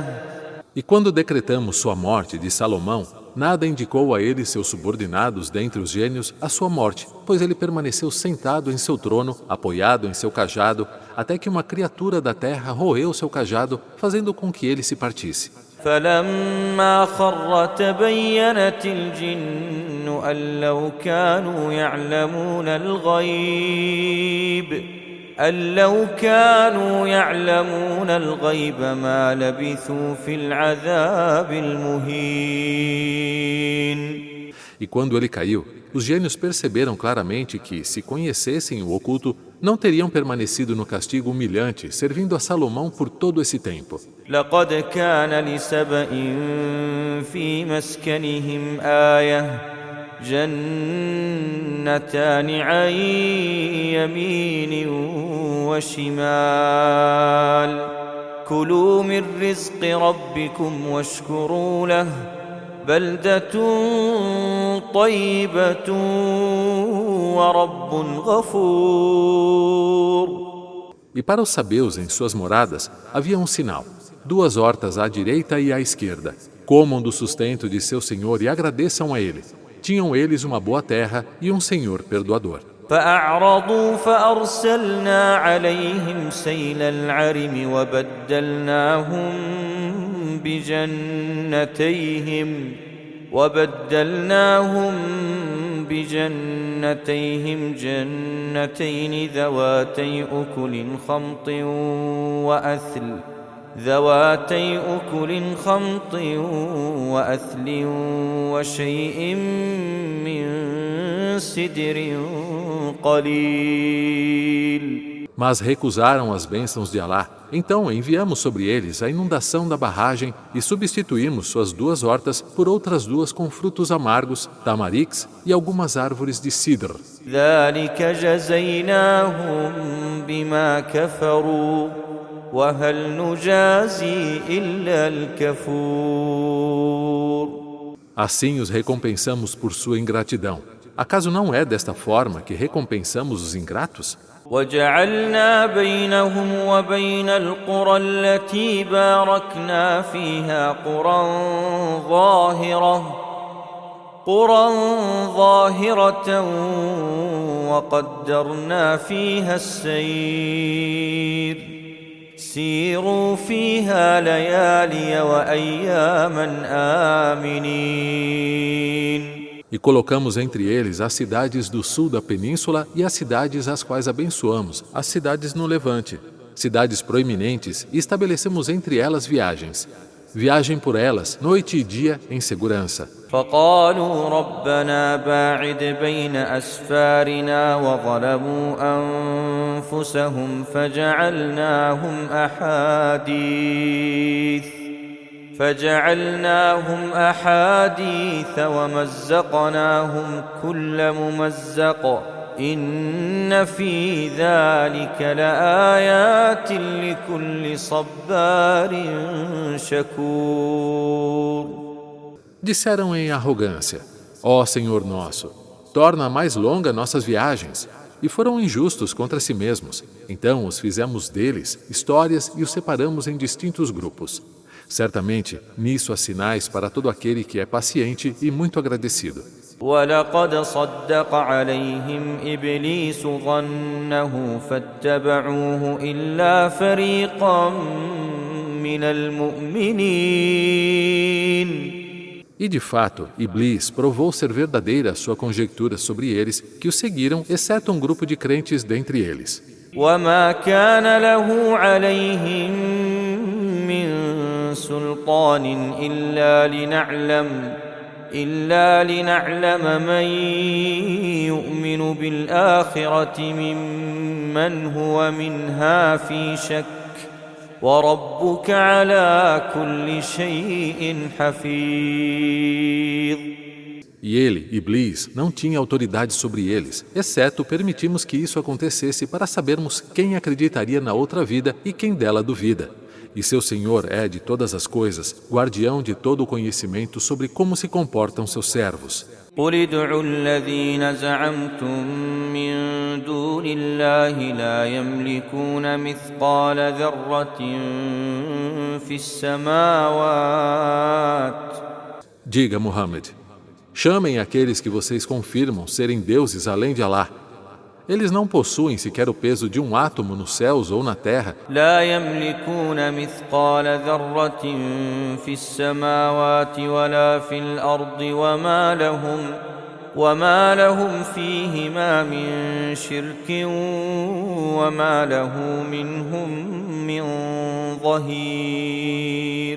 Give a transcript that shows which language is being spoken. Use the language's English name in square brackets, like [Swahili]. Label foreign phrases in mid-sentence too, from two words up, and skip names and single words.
[Portuguese] E quando decretamos sua morte de Salomão, nada indicou a ele seus subordinados dentre os gênios a sua morte, pois ele permaneceu sentado em seu trono, apoiado em seu cajado, até que uma criatura da terra roeu seu cajado, fazendo com que ele se partisse. [Arabic] فلما خر تبينت الجن أن لو كانوا يعلمون الغيب ما لبثوا في العذاب المهين. [Portuguese] E quando ele caiu, os gênios perceberam claramente que, se conhecessem o oculto, não teriam permanecido no castigo humilhante, servindo a Salomão por todo esse tempo. [Arabic] لقد كان لسبإ في مسكنهم آية جنتان عن يمين وشمال كلوا من رزق ربكم واشكروا له بلدة طيبة ورب غفور. [Portuguese] E para os sabeus em suas moradas havia um sinal, 2 hortas à direita e à esquerda. Comam do sustento de seu senhor e agradeçam a ele. Tinham eles uma boa terra e um senhor perdoador. [Arabic] فأعرضوا فأرسلنا عليهم سيل العرم وبدلناهم بجنتيهم جنتين ذواتي أكل خمط وأثل وشيء من سدر قليل. [Portuguese] Mas recusaram as bênçãos de Alá. Então enviamos sobre eles a inundação da barragem e substituímos suas 2 hortas por outras 2 com frutos amargos, tamarix e algumas árvores de sidr. [Arabic] ذلك جزيناهم بما كفروا وهل نجازي إلا الكفور. [Portuguese] Assim os recompensamos por sua ingratidão. Acaso não é desta forma que recompensamos os ingratos? [Arabic] وجعلنا بينهم وبين القرى التي باركنا فيها قرى ظاهرة وقدرنا فيها السير سيروا فيها ليالي وأياما آمنين. [Portuguese] E colocamos entre eles as cidades do sul da península e as cidades às quais abençoamos, as cidades no levante, cidades proeminentes, e estabelecemos entre elas viagens. Viagem por elas, noite e dia, em segurança. [Arabic] فقالوا ربنا باعد بين أسفارنا وظلموا أنفسهم فجعلناهم أحاديث ومزقناهم كل ممزق إن في ذلك لآيات لكل صبار شكور. [Portuguese] Disseram em arrogância: Ó Senhor nosso, torna mais longa nossas viagens. E foram injustos contra si mesmos. Então os fizemos deles histórias e os separamos em distintos grupos. Certamente, nisso há sinais para todo aquele que é paciente e muito agradecido. [Arabic] وَلَقَدْ صَدَّقَ عَلَيْهِمْ إِبْلِيسُ ظَنَّهُ فَاتَّبَعُوهُ إِلَّا فَرِيقًا مِنَ الْمُؤْمِنِينَ. [Portuguese] E de fato, Iblis provou ser verdadeira a sua conjectura sobre eles, que o seguiram, exceto um grupo de crentes dentre eles. [Arabic] وَمَا كَانَ لَهُ عَلَيْهِمْ مِنْ سُلْطَانٍ إِلَّا لِنَعْلَمَ مَنْ يُؤْمِنُ بِالْآخِرَةِ مِمَّنْ هُوَ مِنْهَا فِي شَكٍّ وَرَبُّكَ عَلَى كُلِّ شَيْءٍ حَفِيظٌ. [Portuguese] E ele, Iblis, não tinha autoridade sobre eles, exceto permitimos que isso acontecesse para sabermos quem acreditaria na outra vida e quem dela duvida. E seu Senhor é de todas as coisas, guardião de todo o conhecimento sobre como se comportam seus servos. [Arabic] قُلِ ادْعُوا الَّذِينَ زَعَمْتُم مِّن دُونِ اللَّهِ لَا يَمْلِكُونَ مِثْقَالَ ذَرَّةٍ فِي السَّمَاوَاتِ. [Portuguese] Diga, Muhammad, chamem aqueles que vocês confirmam serem deuses além de Allah. Eles não possuem sequer o peso de um átomo nos céus ou na terra. [Arabic] لا يملكون مثقال ذرة في السماوات ولا في الأرض وما لهم فيهما من شرك وما له منهم من ظهير.